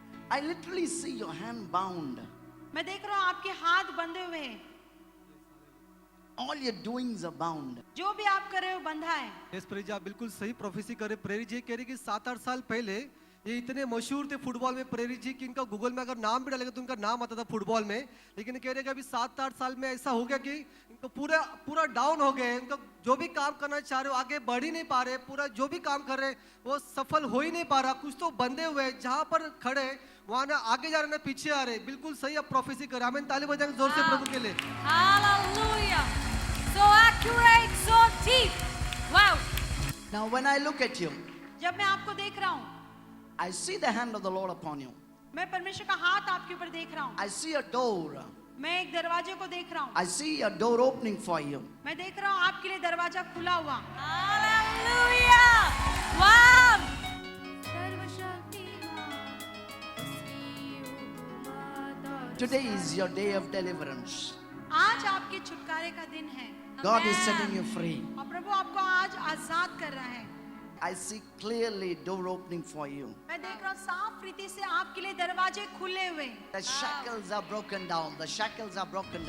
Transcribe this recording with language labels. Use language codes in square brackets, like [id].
[en] I literally see your hand bound. [hi] मैं देख रहा हूँ आपके हाथ बंधे हुए हैं। [en] All your doings are bound. [hi] जो भी आप कर रहे हो बंधा है। यस प्रेरी जी, आप बिल्कुल सही प्रोफेसी कर रहे। प्रेरी जी कह रही कि 7-8 साल पहले ये इतने मशहूर थे फुटबॉल में प्रेरी जी कि इनका गूगल में अगर नाम भी डालेगा तो इनका नाम आता था फुटबॉल में। लेकिन कह रहे कि अभी 7-8 साल में ऐसा हो गया कि इनको पूरा डाउन हो गए। इनका जो भी काम करना चाह रहे हो आगे बढ़ ही नहीं पा रहे, पूरा जो भी काम कर रहे वो सफल हो ही नहीं पा रहा। कुछ तो बंधे हुए, जहां पर खड़े वहां ना आगे जा रहे ना पीछे आ रहे। बिल्कुल सही आप प्रोफेसी कर रहे हैं। हमें ताली बजाएंगे जोर से प्रभु के लिए। [en] Hallelujah. So accurate, so deep. Wow. Now when I look at you, [hi] जब मैं आपको देख रहा हूँ, [en] I see the hand of the Lord upon you. [hi] मैं परमेश्वर का हाथ आपके ऊपर देख रहा हूँ। [en] I see a door. [hi] मैं एक दरवाजे को देख रहा हूँ। [en] I see a door opening for you. [hi] मैं देख रहा हूँ आपके लिए दरवाजा खुला हुआ। [en] Hallelujah. Wow. [hi] सर्वशक्तिमान, उसकी हुकूमत और [en] Today is your day of deliverance. [hi] आज आपके छुटकारे का दिन है [en] God is setting you free. [hi] और प्रभु आपको आज आजाद कर रहा है। [en] I see clearly door opening for you. [hi] मैं देख रहा हूँ साफ रीति से आपके लिए दरवाजे खुले हुए [en] The shackles are broken down. The shackles are broken